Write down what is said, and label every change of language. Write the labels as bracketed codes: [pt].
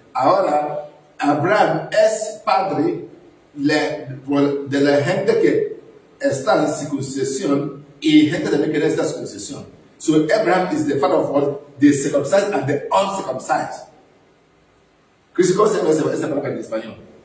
[es] Ahora, Abraham es padre de la gente que está en circuncisión y gente también que no está en circuncisión. [en] So Abraham is the father of what? The circumcised and the uncircumcised. [es] Cristo, ¿cómo se llama esa palabra en español?